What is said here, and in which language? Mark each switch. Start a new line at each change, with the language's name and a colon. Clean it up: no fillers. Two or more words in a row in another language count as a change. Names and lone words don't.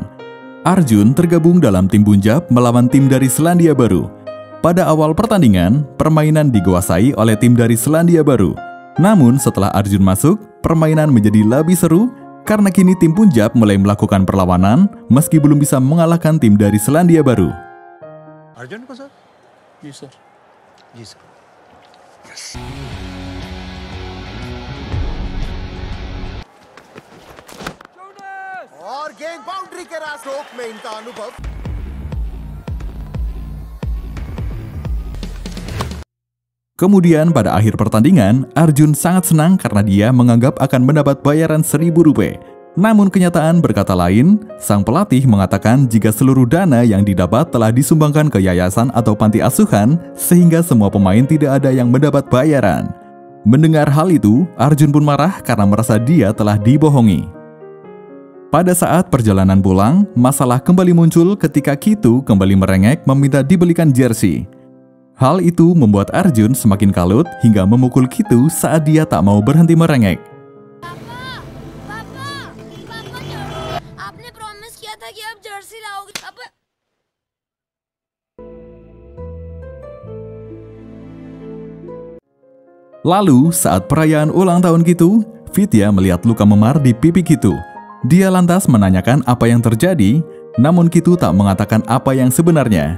Indonesian: Arjun tergabung dalam tim Punjab melawan tim dari Selandia Baru. Pada awal pertandingan, permainan dikuasai oleh tim dari Selandia Baru. Namun setelah Arjun masuk, permainan menjadi lebih seru karena kini tim Punjab mulai melakukan perlawanan meski belum bisa mengalahkan tim dari Selandia Baru.
Hindi: अर्जुन को सर? जी सर। जी सर। और गेंद बाउंड्री के रास्ते में इनका अनुभव।
Indonesian: Kemudian pada akhir pertandingan, Arjun sangat senang karena dia menganggap akan mendapat bayaran Rp1.000. Namun kenyataan berkata lain, sang pelatih mengatakan jika seluruh dana yang didapat telah disumbangkan ke yayasan atau panti asuhan, sehingga semua pemain tidak ada yang mendapat bayaran. Mendengar hal itu, Arjun pun marah karena merasa dia telah dibohongi. Pada saat perjalanan pulang, masalah kembali muncul ketika Kitu kembali merengek meminta dibelikan jersey. Hal itu membuat Arjun semakin kalut hingga memukul Kitu saat dia tak mau berhenti merengek.
Hindi: आपने प्रॉमिस किया था कि आप जर्सी लाओगे।
Indonesian: Lalu, saat perayaan ulang tahun Kitu, Vidya melihat luka memar di pipi Kitu. Dia lantas menanyakan apa yang terjadi, namun Kitu tak mengatakan apa yang sebenarnya.